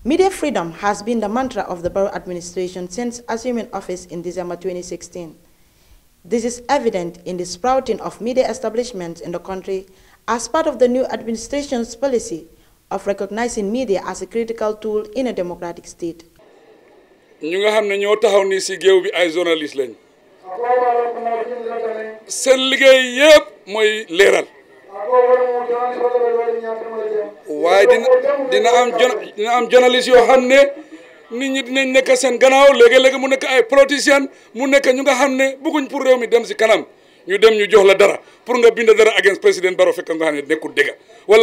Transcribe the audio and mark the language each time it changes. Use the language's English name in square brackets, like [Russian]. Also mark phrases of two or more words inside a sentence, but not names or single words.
[English] Media freedom has been the mantra of the Barrow administration since assuming office in December 2016. This is evident in the sprouting of media establishments in the country as part of the new administration's policy of recognizing media as a critical tool in a democratic state. [Wolof] ñu nga xam ne ñoo taxaw ni ci géew bi ay journaliste lañ seen liggéey yépp mooy leeral waaye dina am journaliste yoo xam ne nit ñi dinañ nekk seen gannaaw léegi-léegi mu nekk ay politiciens mu nekk ñu nga xam ne bëgguñ pour réew mi dem ci kanam ñu dem ñu jox la dara pour nga bind dara against président Barrow fekk nga xam ne nekkul dëgg wala